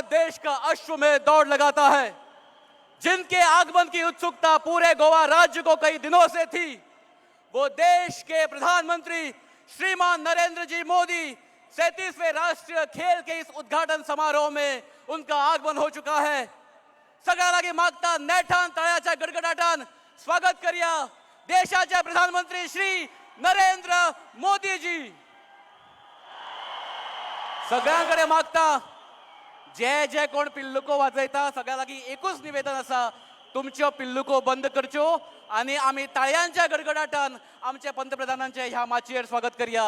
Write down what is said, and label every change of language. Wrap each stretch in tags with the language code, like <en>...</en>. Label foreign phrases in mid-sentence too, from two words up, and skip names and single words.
<hi>देश का अश्वमेध दौड़ लगाता है, जिनके आगमन की उत्सुकता पूरे गोवा राज्य को कई दिनों से थी, वो देश के प्रधानमंत्री श्रीमान नरेंद्र जी मोदी 37वें राष्ट्रीय खेल के इस उद्घाटन समारोह में उनका आगमन हो चुका है।</hi> <kok>सगळ्यालागी मागता नेटान तळ्याच्या गडगडाटान स्वागत करूया देशाचे प्रधानमंत्री श्री नरेंद्र मोदी जी। सगळ्यांकडे मागता जे जे कोण पिल्लुको वाजयता सगळ्यालागी एकूच निवेदन असा, तुमच्यो पिल्लुको बंद करच्यो आणि आम्ही ताळ्यांच्या गडगडाटान आमच्या पंतप्रधानांचे ह्या माचयेर स्वागत करूया।</kok>